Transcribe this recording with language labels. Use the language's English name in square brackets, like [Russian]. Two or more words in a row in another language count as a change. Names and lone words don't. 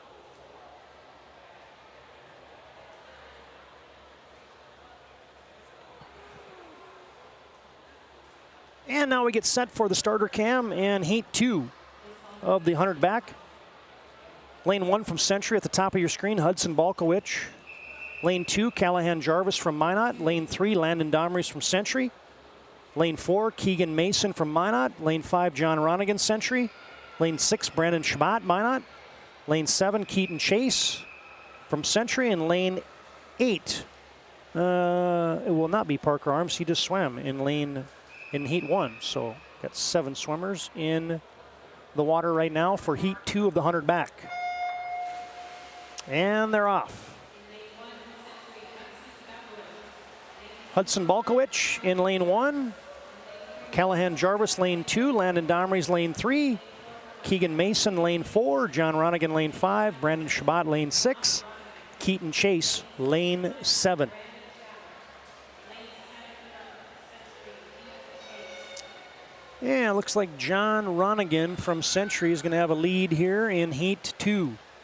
[English] And now we get set for the starter cam and Heat 2 of the 100 back. Lane 1 from Century at the top of your screen, Hudson Balkowicz. Lane 2, Callahan Jarvis from Minot. Lane 3, Landon Domres from Century. Lane 4, Keegan Mason from Minot. Lane 5, John Ronigan, Century. Lane 6, Brandon Shabbat, Minot. Lane 7, Keaton Chase from Century. And lane 8, it will not be Parker Arms. He just swam in Heat 1. So got 7 swimmers in the water right now for Heat 2 of the 100 back. And they're off. Hudson Balkowicz in lane 1. Callahan Jarvis lane 2. Landon Domres lane 3. Keegan Mason lane 4. John Ronigan lane 5. Brandon Shabbat lane 6. Keaton Chase lane 7. Yeah, it looks like John Ronigan from Century is going to have a lead here in Heat 2.